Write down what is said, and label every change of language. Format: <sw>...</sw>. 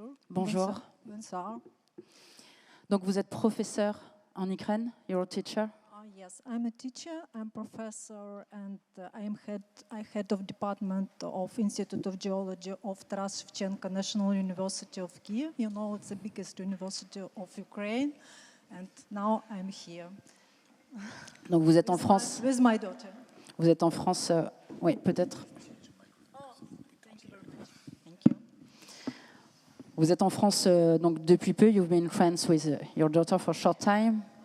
<fr>Bonjour. Bonsoir. Donc vous êtes professeur en Ukraine,</fr> <en>you're a teacher? Yes, I'm a teacher, I'm professor, and I head of department of Institute of Geology of Taras Shevchenko National University of Kiev. You know, it's the biggest university of Ukraine, and now I'm here.</en> <fr>Donc vous êtes en France.</fr> <en>With my daughter.</en> <fr>Vous êtes en France, oui, peut-être. Vous êtes en France donc depuis peu.</fr> <en>You've been friends with your daughter for a short time.</en>